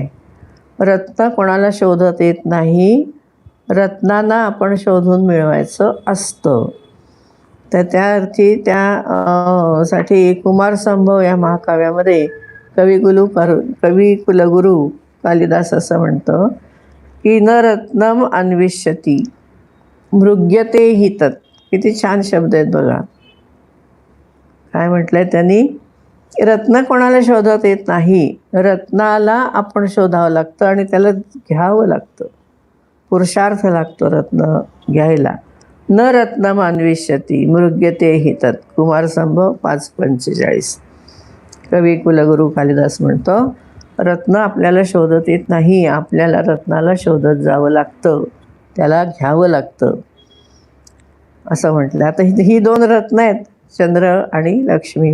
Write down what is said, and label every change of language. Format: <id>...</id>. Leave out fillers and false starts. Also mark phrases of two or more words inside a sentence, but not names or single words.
<mr>रत्न कोणाला शोधत येत नाही, रत्नांना आपण शोधून मिळवायचं असतं. तर त्या अर्थी साठी कुमारसंभव या महाकाव्यामध्ये कविकुलगुरू कालिदास असं म्हणतो की</mr> <sa>न रत्नम अन्विष्यती मृग्यते हि तत्.</sa> <mr>किती छान शब्द आहेत बघा. काय म्हटलंय त्यांनी? रत्न कोणाला शोधत येत नाही, रत्नाला आपण शोधावं लागतं आणि त्याला घ्यावं लागतं. पुरुषार्थ लागतो रत्न घ्यायला.</mr> <sa>न रत्नम अन्विष्यती मृग्यते हि तत्.</sa> <mr>कुमारसंभव 5:45. कवी कुलगुरू कालिदास म्हणतो रत्न आपल्याला शोधत येत नाही, आपल्याला रत्नाला शोधत जावं लागतं, त्याला घ्यावं लागतं असं म्हटलं. आता ही 2 रत्न आहेत, चंद्र आणि लक्ष्मी.</mr>